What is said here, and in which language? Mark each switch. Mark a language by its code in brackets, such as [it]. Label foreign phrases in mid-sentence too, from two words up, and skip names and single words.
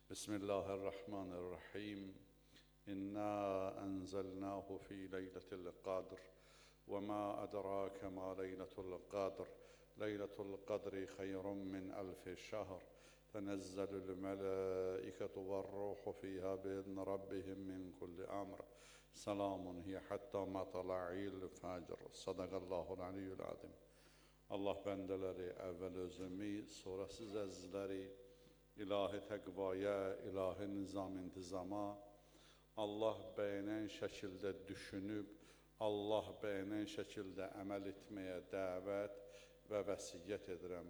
[ar] بسم الله الرحمن الرحيم إنا أنزلناه في ليلة القدر وما أدراك ما ليلة القدر ليلة القدر خير من 1000 شهر تنزل الملائكة والروح فيها بإذن ربهم من كل أمر سلام هي حتى مطلع الفجر صدق الله العلي العظيم. [az] Allah bendeleri evvel özümü, sonra siz əzizləri ilahi təqvaya, ilahi nizam intizama, Allah bəyənən şəkildə düşünüb, Allah bəyənən şəkildə əməl etməyə dəvət və vəsiyyət edirəm.